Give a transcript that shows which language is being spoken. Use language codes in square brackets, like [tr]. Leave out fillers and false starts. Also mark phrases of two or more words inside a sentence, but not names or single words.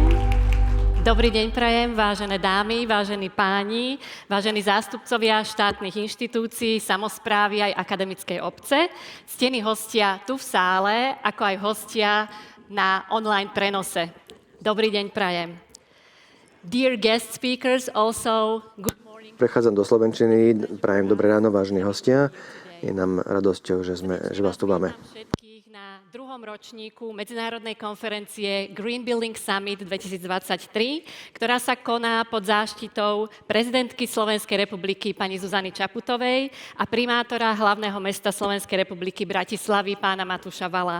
[sk] Dobrý deň prajem, vážené dámy, vážení páni, vážení zástupcovia štátnych inštitúcií, samosprávy aj akademickej obce, ctení hostia tu v sále, ako aj hostia na online prenose. Dobrý deň prajem. [en] Dear guest speakers, also good morning. [sk] Prechádzam do slovenčiny, prajem dobré ráno, vážení hostia. Je nám radosťou, že vás tu máme. Na druhom ročníku medzinárodnej konferencie Green Building Summit 2023, ktorá sa koná pod záštitou prezidentky Slovenskej republiky pani Zuzany Čaputovej a primátora hlavného mesta Slovenskej republiky Bratislavy pána Matúša Valla.